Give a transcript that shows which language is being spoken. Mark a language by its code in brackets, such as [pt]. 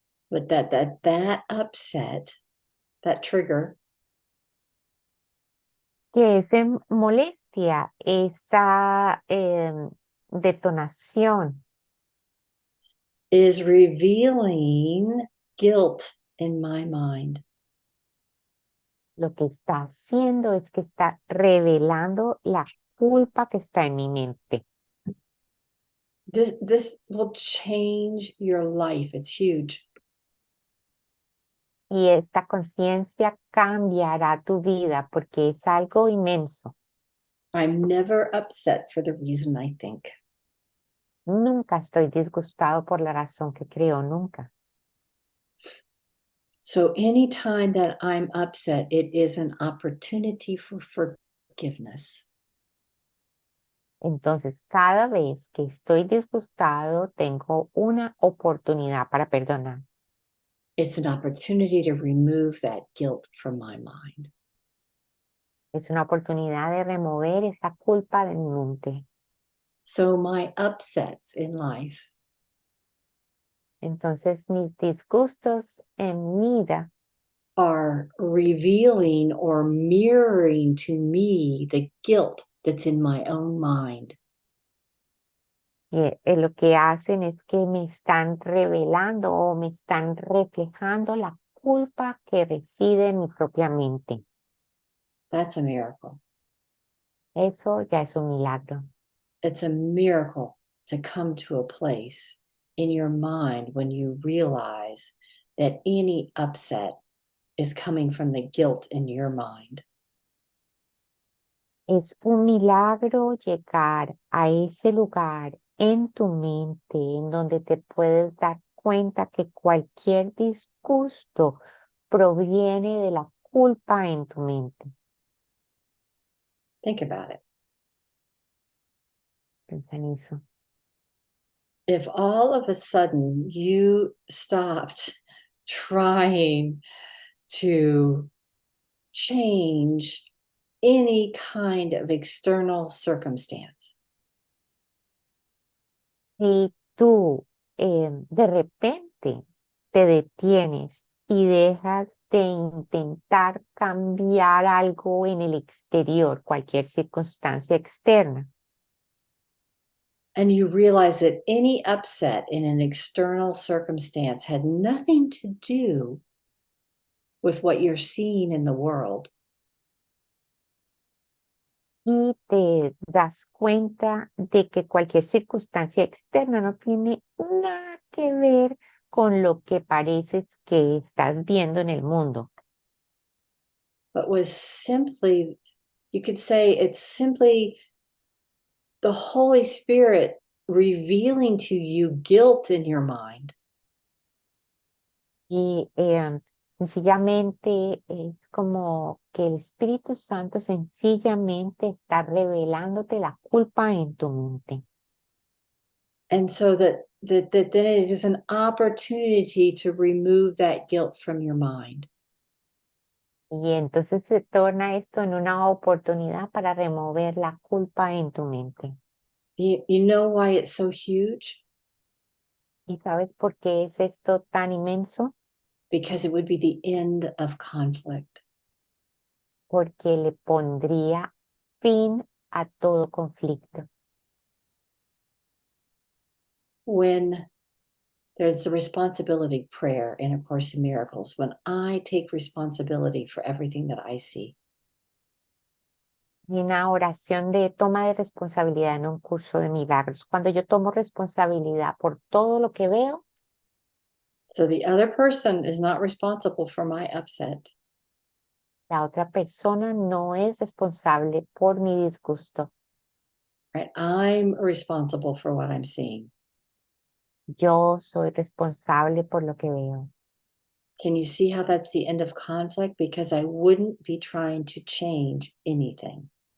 [en] but that upset, that trigger, [es] que esa molestia, esa detonación [en] is revealing guilt in my mind. [es] lo que está haciendo es que está revelando la culpa que está en mi mente. [en] This will change your life. It's huge. [es] Y esta conciencia cambiará tu vida porque es algo inmenso. [en] I'm never upset for the reason I think. [es] Nunca estoy disgustado por la razón que creo, nunca. [en] So anytime that I'm upset, it is an opportunity for forgiveness. [es] Entonces, cada vez que estoy disgustado, tengo una oportunidad para perdonar. [en] It's an opportunity to remove that guilt from my mind. [es] Es una oportunidad de remover esa culpa de mi mente. [en] So my upsets in life [es] Entonces, mis disgustos en vida [en] are revealing or mirroring to me the guilt that's in my own mind. [es] lo que hacen es que me están revelando o me están reflejando la culpa que reside en mi propia mente. [en] That's a miracle. [es] Eso ya es un milagro. [en] It's a miracle to come to a place in your mind when you realize that any upset is coming from the guilt in your mind. [es] Es un milagro llegar a ese lugar en tu mente en donde te puedes dar cuenta que cualquier disgusto proviene de la culpa en tu mente. [en] Think about it. [es] Piensa en eso. [en] If all of a sudden you stopped trying to change any kind of external circumstance, [es] Si tú de repente te detienes y dejas de intentar cambiar algo en el exterior, cualquier circunstancia externa, [en] and you realize that any upset in an external circumstance had nothing to do with what you're seeing in the world, [es] y te das cuenta de que cualquier circunstancia externa no tiene nada que ver con lo que pareces que estás viendo en el mundo. [en] But was simply, you could say it's simply the Holy Spirit revealing to you guilt in your mind. [es] Y sencillamente es como que el Espíritu Santo sencillamente está revelándote la culpa en tu mente. [en] And so that then it is an opportunity to remove that guilt from your mind. [es] Y entonces se torna esto en una oportunidad para remover la culpa en tu mente. [en] You know why it's so huge? [es] ¿Y sabes por qué es esto tan inmenso? [en] Because it would be the end of conflict. [es] Porque le pondría fin a todo conflicto. [en] When there's the responsibility prayer in A Course in Miracles, when I take responsibility for everything that I see. [es] Y una oración de toma de responsabilidad en un curso de milagros. Cuando yo tomo responsabilidad por todo lo que veo, [en] So the other person is not responsible for my upset. [es] la otra persona no es responsable por mi disgusto. [en] Right? I'm responsible for what I'm seeing. [es] Yo soy responsable por lo que veo. [en] Can you see how that's the end of conflict? Because I wouldn't be trying to change anything.